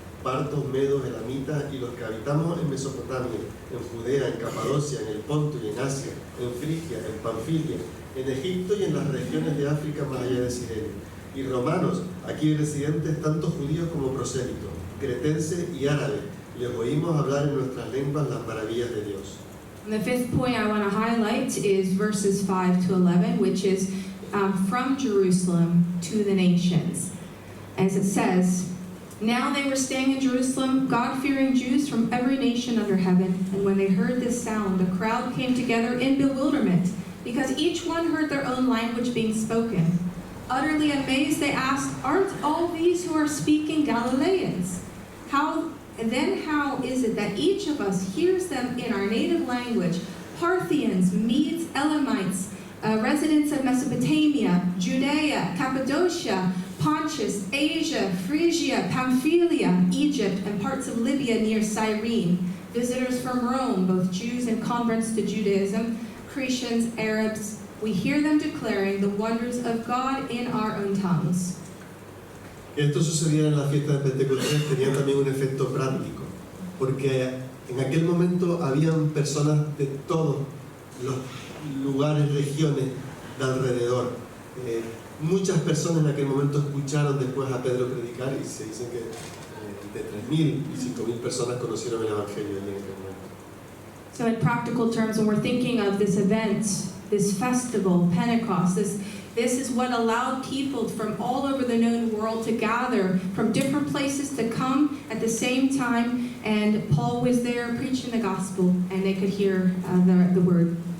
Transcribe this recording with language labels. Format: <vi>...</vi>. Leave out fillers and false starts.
<es>Partos, medos, elamitas y los que habitamos en Mesopotamia, en Judea, en Capadocia, en el Ponto y en Asia, en Frigia, en Panfilia, en Egipto y en las regiones de África más allá de Sirene. Y romanos, aquí residentes, tanto judíos como prosélitos, cretenses y árabes, les oímos hablar en nuestras lenguas las maravillas de Dios.</es> <en>And the fifth point I want to highlight is verses 5 to 11, which is from Jerusalem to the nations. As it says, now they were staying in Jerusalem, God-fearing Jews from every nation under heaven. And when they heard this sound, the crowd came together in bewilderment, because each one heard their own language being spoken. Utterly amazed, they asked, aren't all these who are speaking Galileans? How is it that each of us hears them in our native language? Parthians, Medes, Elamites, residents of Mesopotamia, Judea, Cappadocia, Pontus, Asia, Phrygia, Pamphylia, Egypt, and parts of Libya near Cyrene, visitors from Rome, both Jews and converts to Judaism, Cretians, Arabs, we hear them declaring the wonders of God in our own tongues.</en> <es>Esto sucedía en la fiesta de Pentecostés, tenía también un efecto práctico, porque en aquel momento habían personas de todos los lugares, regiones de alrededor. Muchas personas en aquel momento escucharon después a Pedro predicar y se dice que de 3.000 y 5.000 personas conocieron el Evangelio en aquel momento.</es> <en>So in practical terms, when we're thinking of this event, this festival, Pentecost, this is what allowed people from all over the known world to gather from different places to come at the same time, and Paul was there preaching the gospel, and they could hear the word.</en>